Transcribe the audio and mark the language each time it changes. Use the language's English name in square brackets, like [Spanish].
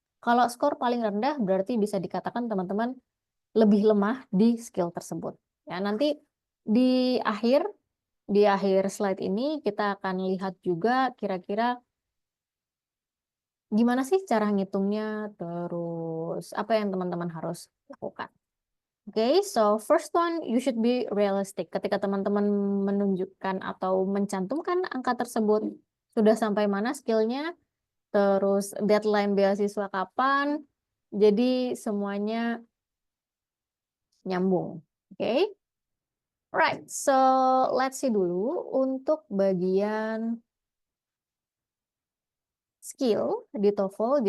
[Indonesian] Kalau skor paling rendah, berarti bisa dikatakan teman-teman lebih lemah di skill tersebut. Ya, nanti di akhir slide ini kita akan lihat juga kira-kira gimana sih cara ngitungnya, terus apa yang teman-teman harus lakukan. [English] Oke, so first one, you should be realistic. [Indonesian] Ketika teman-teman menunjukkan atau mencantumkan angka tersebut, sudah sampai mana skillnya, terus deadline beasiswa kapan, jadi semuanya nyambung. Oke, [English] right, so let's see [Indonesian] dulu untuk bagian skill di TOEFL.